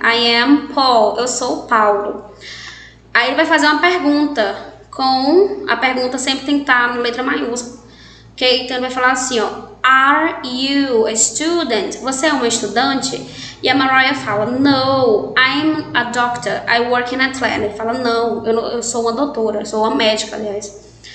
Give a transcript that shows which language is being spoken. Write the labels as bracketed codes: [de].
[en] I am Paul, [pt] eu sou o Paulo. Aí ele vai fazer uma pergunta, a pergunta sempre tem que estar na letra maiúscula, ok? Então ele vai falar assim, ó, [en] are you a student? [pt] Você é uma estudante? E a Mariah fala, [en] no, I'm a doctor, I work in Atlanta. [pt] Ele fala, não, eu sou uma doutora, eu sou uma médica, aliás.